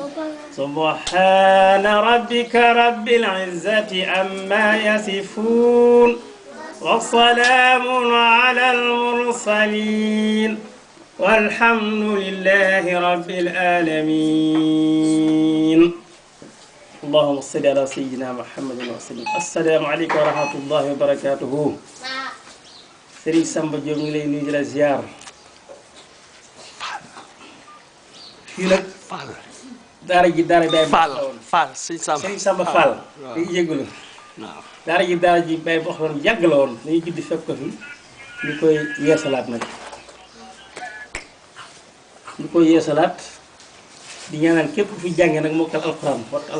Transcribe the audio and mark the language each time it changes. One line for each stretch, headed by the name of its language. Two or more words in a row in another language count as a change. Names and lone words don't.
Arabic: سبحان ربك رب العزة عما يصفون وسلام على المرسلين والحمد لله رب العالمين. اللهم صل على سيدنا محمد وسلم. السلام عليكم ورحمة الله وبركاته.
Wolof: Serigne Samba Diop ngi lay nuyu di la ziar. Fii nag daara ji daara bay Fall Serigne Samba Fall day yëgulu daara ji bay boo xam ne yàgg la woon dañuy judd fekk ko fi ñu koy yeesalaat nag di ñaanal képp fi jàngee nag mokkal alxuraan wat alxuraan